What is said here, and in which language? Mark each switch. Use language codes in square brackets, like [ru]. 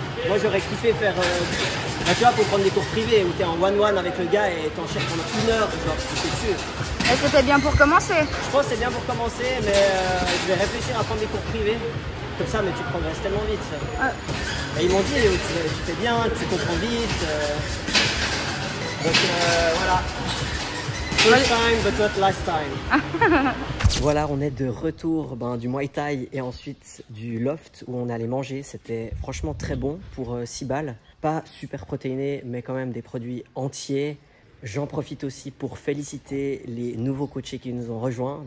[fr] Moi j'aurais kiffé faire, tu vois, pour prendre des cours privés où t'es en one-one avec le gars et t'enchaînes pendant 1 heure, genre tu fais dessus. Est-ce que c'est bien pour commencer? Je pense que c'est bien pour commencer, mais je vais réfléchir à prendre des cours privés. Comme ça, mais tu progresses tellement vite. Et ils m'ont dit, tu fais bien, tu comprends vite. Donc voilà. [en] First time, but not last time. [fr] Voilà, on est de retour du Muay Thai et ensuite du loft où on allait manger. C'était franchement très bon pour 6 balles. Pas super protéiné, mais quand même des produits entiers. J'en profite aussi pour féliciter les nouveaux coachés qui nous ont rejoints.